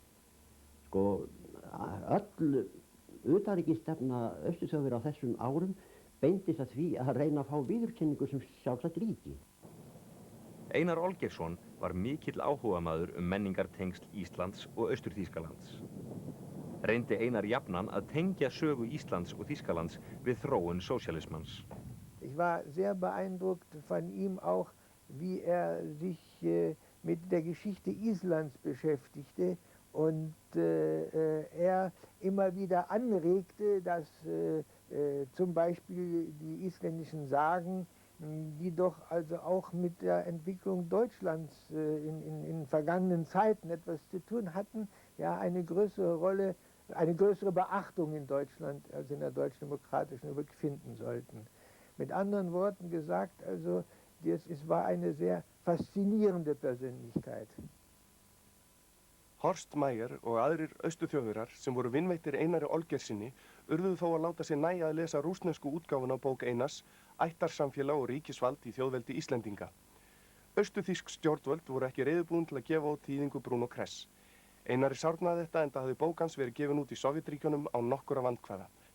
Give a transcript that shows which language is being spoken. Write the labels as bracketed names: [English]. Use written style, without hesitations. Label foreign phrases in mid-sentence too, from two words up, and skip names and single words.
[Icelandic] Öll utanríkisstefna Austurþjóðverja á þessum árum beindist að því að reyna að fá viðurkenningu sem sjálfsagt ríki. Einar Olgeirsson var mikill áhugamaður menningartengsl Íslands og Austur-Þýskalands. Reyndi Einar jafnan að tengja sögu Íslands og Þýskalands við þróun sósíalismans. [German] Ich war sehr beeindruckt von ihm auch, wie sich mit der Geschichte Islands beschäftigte und immer wieder anregte, dass zum Beispiel die isländischen Sagen, die doch also auch mit der Entwicklung Deutschlands in vergangenen Zeiten etwas zu tun hatten, ja eine größere Rolle, eine größere Beachtung in Deutschland als in der Deutsch-Demokratischen Republik finden sollten. Mit anderen Worten gesagt, also es war eine sehr faszinierende Persönlichkeit. [Icelandic] Horst Meyer og aðrir Austurþjóðverjar sem voru vinveittir Einari Olgeirsssyni urðuðu þó að láta sér nægja að lesa rússnesku útgáfuna á bók Einars, Ættarsamfélag og ríkisvald í þjóðveldi Íslendinga. Austurþýsk stjórnvöld voru ekki reiðubúin til að gefa út þýðingu Bruno Kress. Einari sárnaði þetta enda hafði bók hans verið gefin út í Sovétríkjunum án nokkurra vandkvæða.